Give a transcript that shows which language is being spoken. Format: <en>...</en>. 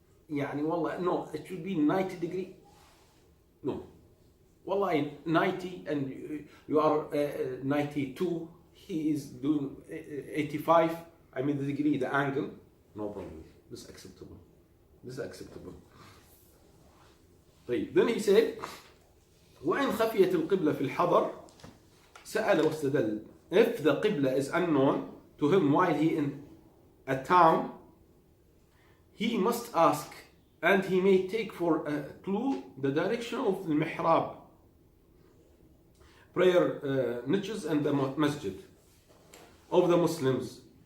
<en>يعني والله, no, it should be 90 degree. No. Wallah, 90 and you are 92, he is doing 85, I mean the degree, the angle, no problem. This is acceptable. طيب. Then he said,</en> <ar>وإن خفيت القبلة في الحضر سأل واستدل.</ar> <en>If the Qibla is unknown to him while he in a town, he must ask, and he may take for a clue the direction of the mihrab, prayer niches and the masjid of the Muslims.</en>